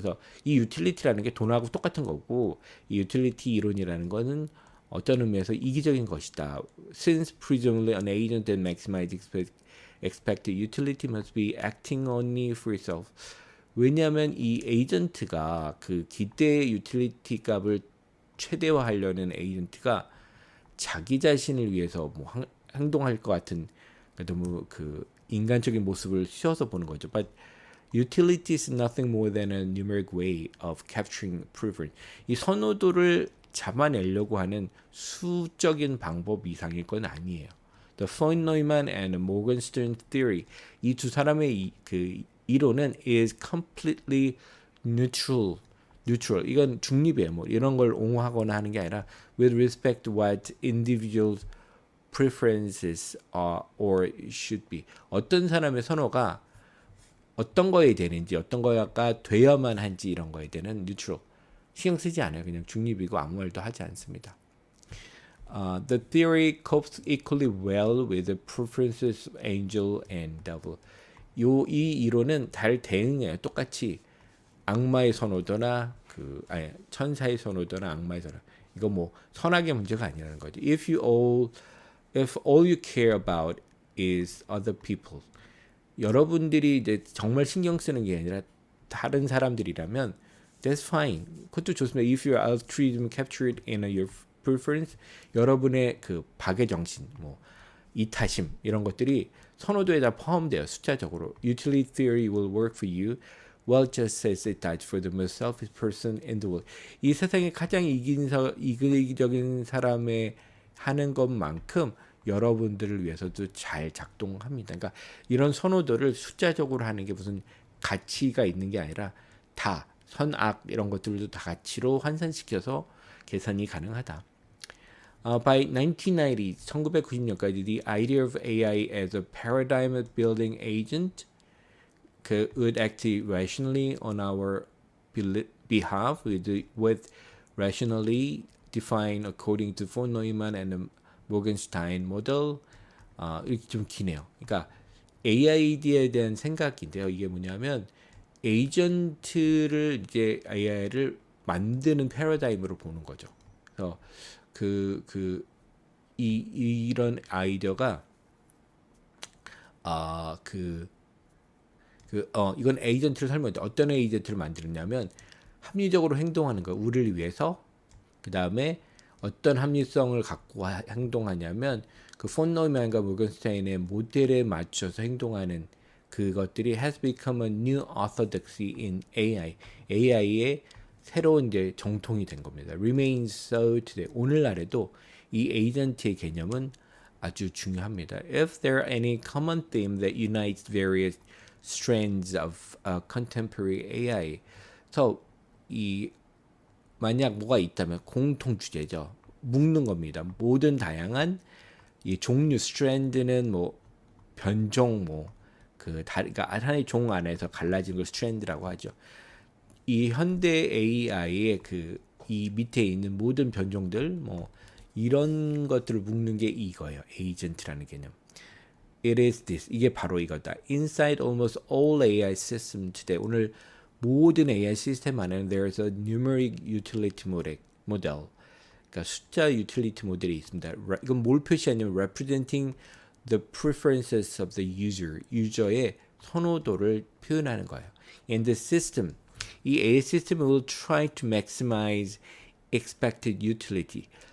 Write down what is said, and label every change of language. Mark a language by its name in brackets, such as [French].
[Korean] 그래서 이 utility라는 게 돈하고 똑같은 거고 이 utility 이론이라는 거는 어떤 의미에서 이기적인 것이다. [English] Since presumably an agent that maximizes expected utility must be acting only for itself. [Korean] 왜냐하면 이 에이전트가 그 기대 유틸리티 값을 최대화하려는 에이전트가 자기 자신을 위해서 뭐 행동할 것 같은 너무 그 인간적인 모습을 씌워서 보는 거죠. [English] But utility is nothing more than a numeric way of capturing preference. [Korean] 이 선호도를 잡아내려고 하는 수적인 방법 이상일 건 아니에요. [English] The von Neumann and Morgenstern theory [Korean] 이 두 사람의 그 이론은 [English] is completely neutral. [Korean] 이건 중립이에요. 뭐 이런 걸 옹호하거나 하는 게 아니라 with respect to what individual preferences are or should be. 어떤 사람의 선호가 어떤 거에 되는지 어떤 거가 되어야만 한지 이런 거에 대한 neutral. 신경 쓰지 않아요. 그냥 중립이고 아무 말도 하지 않습니다. [English] The theory copes equally well with the preferences of angel and devil. [Korean] 이 이론은 잘 대응해요. 똑같이 악마의 선호도나 천사의 선호도나 악마의 선호. 이거 뭐 선악의 문제가 아니라는 거죠. [English] If all you care about is other people. [Korean] 여러분들이 이제 정말 신경 쓰는 게 아니라 다른 사람들이라면 [English] that's fine. [Korean] 그것도 좋습니다. [English] If your altruism captured in your preference, [Korean] 여러분의 그 박의 정신, 뭐 이타심 이런 것들이 선호도에 다 포함돼요. 숫자적으로. [English] Utility theory will work for you. Well, just as it does for the most selfish person in the world. [Korean] 이 세상에 가장 이기적인 사람의 하는 것만큼 여러분들을 위해서도 잘 작동합니다. 그러니까 이런 선호도를 숫자적으로 하는 게 무슨 가치가 있는 게 아니라 다 선악 이런 것들도 다 가치로 환산시켜서 계산이 가능하다. [English] By 1990, 1990년까지 the idea of AI as a paradigm building agent would act rationally on our behalf with rationally defined according to von Neumann and the Morgenstern model. [Korean] 이렇게 좀 기네요. 그러니까 AI에 대한 생각인데요. 이게 뭐냐면 에이전트를 이제 AI를 만드는 패러다임으로 보는 거죠. 그래서 그 그 이런 아이디어가 그 이건 에이전트를 설명해. 어떤 에이전트를 만들었냐면 합리적으로 행동하는 거, 우리를 위해서. 그 다음에 어떤 합리성을 갖고 행동하냐면 그 폰 노이만과 모건스타인의 모델에 맞춰서 행동하는 그것들이 [English] has become a new orthodoxy in AI. [Korean] AI의 새로운 이제 정통이 된 겁니다. [English] Remains so today. [Korean] 오늘날에도 이 에이전트의 개념은 아주 중요합니다. [English] If there are any common theme that unites various strands of contemporary AI, [Korean] 그래서 이 만약 뭐가 있다면 공통 주제죠. 묶는 겁니다. 모든 다양한 이 종류 스트랜드는 뭐 변종 그러니까 하나의 종 안에서 갈라진 걸 스트랜드라고 하죠. 이 현대 AI의 이 밑에 있는 모든 변종들 이런 것들을 묶는 게 이거예요. 에이전트라는 개념. [English] It is this. [Korean] 이게 바로 이거다. [English] Inside almost all AI system today. [Korean] 오늘 모든 AI 시스템 안에는 [English] there is a numeric utility model. [Korean] 그러니까 숫자 유틸리티 모델이 있습니다. 이건 뭘 표시하냐면 [English] representing the preferences of the user. [Korean] 유저의 선호도를 표현하는 거예요. [English] And the system. [Korean] 이 AI 시스템 [English] will try to maximize expected utility.